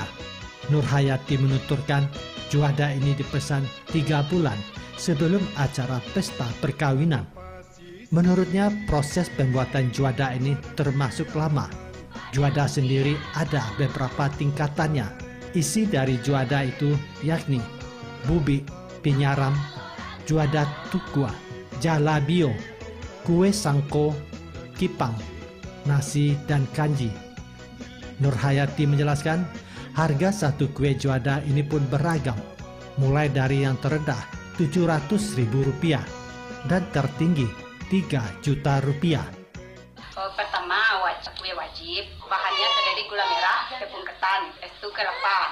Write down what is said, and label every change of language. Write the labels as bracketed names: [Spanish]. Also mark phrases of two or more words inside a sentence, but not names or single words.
[Indonesian] Nur Hayati menuturkan, juada ini dipesan 3 bulan sebelum acara pesta perkawinan. Menurutnya, proses pembuatan juada ini termasuk lama. Juada sendiri ada beberapa tingkatannya. Isi dari juada itu yakni bubik, pinyaram, juada tukua, jalabio, kue sangko, kipang, nasi, dan kanji. Nur Hayati menjelaskan, harga satu kue juada ini pun beragam, mulai dari yang terendah Rp700.000 dan tertinggi Rp3 juta. Pertama, kue wajib, bahannya terdiri gula merah, tepung ketan, itu kelapa.